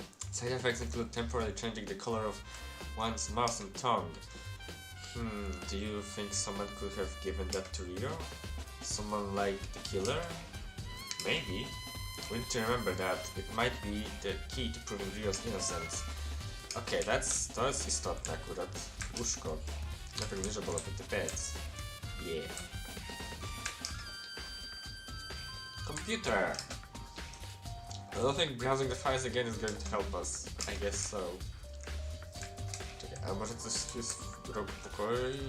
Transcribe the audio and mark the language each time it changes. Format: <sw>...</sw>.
<en>Side effects include temporarily changing the color of one's mouth and tongue. Do you think someone could have given that to Rio? Someone like the killer? Maybe. We need to remember that. It might be the key to proving Rio's innocence.</en> <pl>Okay, to jest istotne akurat. Łóżko. Najpierw niżej było</pl> <en>the beds. Yeah. Computer! I don't think browsing the files again is going to help us. I guess so.</en> <pl>Czekaj, a może coś jest w rogu pokoju?</pl>